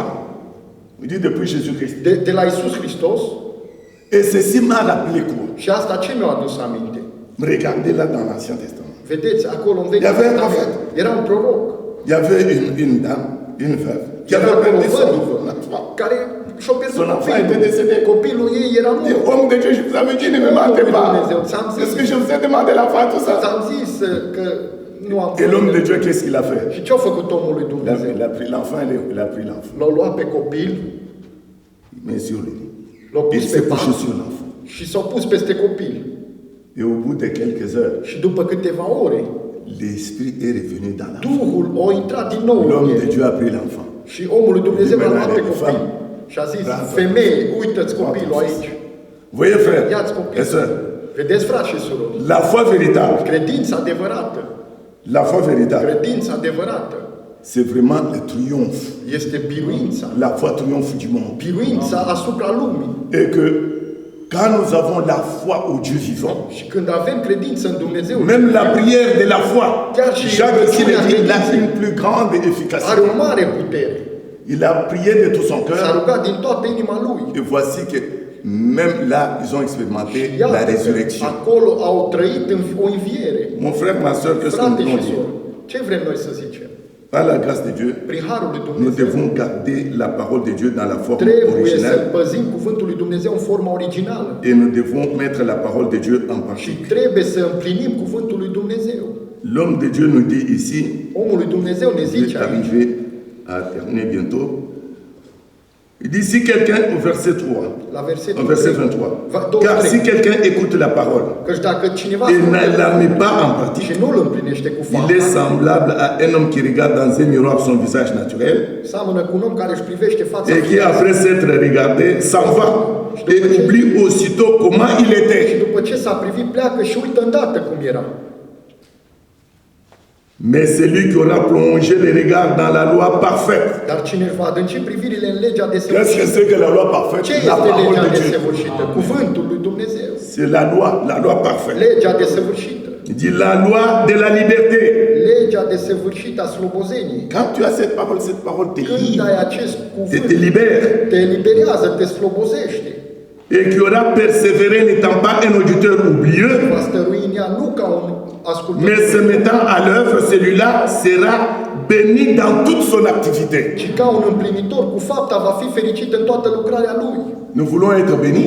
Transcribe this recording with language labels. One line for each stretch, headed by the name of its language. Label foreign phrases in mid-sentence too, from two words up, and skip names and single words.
French: Il dit depuis Jésus-Christ.
Romanian: de la Iisus Hristos.
French: Et ceci m'a rappelé quoi?
Romanian: Și asta ce mi-a adus aminte?
French: Regardez là dans l'Ancien Testament.
Romanian: Vedeți, acolo în Vechiul
French: Il y avait un
Romanian: Testament era un proroc.
French: Il y avait une dame, une veuve, qui
Romanian: Era
French: avait
Romanian: acolo
French: perdu
Romanian: o
French: son
Romanian: văduvă
French: enfant.
Romanian: care și-a pierdut
French: Son enfant était
Romanian: copilul.
French: décédé.
Romanian: Copilul ei era
French: Il dit,
Romanian: mort.
French: homme de Dieu, je vous avais dit, ne me mentez pas. Est-ce que je vous ai demandé la fin, tout ça?
Romanian: Ți-am zis că nu am
French: Et l'homme de
Romanian: făcut.
French: Dieu, qu'est-ce qu'il a fait?
Romanian: Și ce-a făcut omul lui Dumnezeu?
French: Il a pris l'enfant, il a pris l'enfant.
Romanian: L-a luat pe copil,
French: Mais sur lui.
Romanian: l-a
French: Il
Romanian: pus pe
French: s'est couché
Romanian: pat
French: sur l'enfant.
Romanian: și s-a pus peste copil.
French: Et au bout de quelques heures,
Romanian: Și după câteva ore,
French: l'esprit est revenu dans l'enfant.
Romanian: Duhul a intrat din nou în
French: L'homme
Romanian: el.
French: de Dieu a pris l'enfant.
Romanian: Și omul lui Dumnezeu l-a luat pe
French: Femme.
Romanian: copil. Și a zis,
French: Bravo.
Romanian: femeie, uită-ți copilul aici.
French: Voyez, frère
Romanian: Ia-ți
French: et
Romanian: copilul.
French: sœurs,
Romanian: Vedeți, frați și surori,
French: la foi véritable,
Romanian: credința adevărată,
French: la foi véritable,
Romanian: credința adevărată
French: c'est vraiment le triomphe.
Romanian: este biruința.
French: La foi triomphe du monde.
Romanian: Biruința asupra lumii.
French: Et que quand nous avons la foi au Dieu vivant,
Romanian: Și când avem credință în Dumnezeu,
French: même la prière de la foi,
Romanian: Chiar și
French: Jacques qui le
Romanian: rugăciunea
French: dit, il a
Romanian: credinței
French: une plus grande
Romanian: are
French: efficacité.
Romanian: o mare putere.
French: Il a prié de tout son
Romanian: S-a
French: cœur.
Romanian: rugat din toată inima lui.
French: Et voici que même là, ils ont expérimenté
Romanian: Iată
French: la
Romanian: că
French: résurrection.
Romanian: acolo au trăit o înviere.
French: Mon frère, ma soeur, qu'est-ce que
Romanian: Frate
French: nous
Romanian: și
French: devons dire?
Romanian: soră, ce vrem noi să zicem?
French: Par la grâce de Dieu,
Romanian: Prin harul lui
French: nous
Romanian: Dumnezeu
French: devons garder la parole de Dieu dans la forme
Romanian: trebuie să
French: originale
Romanian: păzim cuvântul lui Dumnezeu în forma originală.
French: et nous devons mettre la parole de Dieu en
Romanian: Și
French: pratique.
Romanian: trebuie să împlinim cuvântul lui Dumnezeu.
French: L'homme de Dieu nous dit ici,
Romanian: Omul lui Dumnezeu ne
French: je
Romanian: zice
French: vais
Romanian: aici,
French: arriver à terminer bientôt. Il dit si quelqu'un, au verset 3,
Romanian: la versetul
French: au verset 3, 23, car
Romanian: 23,
French: si quelqu'un écoute la parole
Romanian: căci dacă cineva
French: et ne
Romanian: ascultă
French: la met pas en
Romanian: și
French: pratique,
Romanian: nu îl împlinește cu
French: il est
Romanian: fapta,
French: semblable à un homme qui regarde dans un miroir son visage naturel
Romanian: seamănă cu un om care își privește fața
French: et qui,
Romanian: firească
French: après s'être regardé, s'en va et oublie aussitôt comment il
Romanian: și
French: était.
Romanian: după ce s-a privit pleacă și uită îndată cum era.
French: Mais celui qui aura plongé les regards dans la loi parfaite.
Romanian: Dar cine își va adânci privirile în legea
French: Qu'est-ce que
Romanian: desăvârșită?
French: c'est que la loi
Romanian: Ce
French: parfaite? La
Romanian: este
French: parole
Romanian: legea
French: de Dieu.
Romanian: desăvârșită? Cuvântul lui Dumnezeu.
French: C'est la loi parfaite.
Romanian: Legea desăvârșită.
French: Il dit la loi de la liberté.
Romanian: Legea desăvârșită a slobozeniei.
French: Quand tu as cette parole te
Romanian: Când
French: livre,
Romanian: ai acest
French: te
Romanian: cuvânt,
French: libère.
Romanian: te eliberează, te slobozește.
French: Et qui aura persévéré n'étant pas un auditeur oublieux,
Romanian: Va stărui în ea nu ca un
French: mais se
Romanian: ascultător,
French: mettant à l'œuvre, celui-là sera béni dans toute son activité.
Romanian: ci ca un împlinitor cu fapta va fi fericit în toată lucrarea lui.
French: Nous voulons être bénis.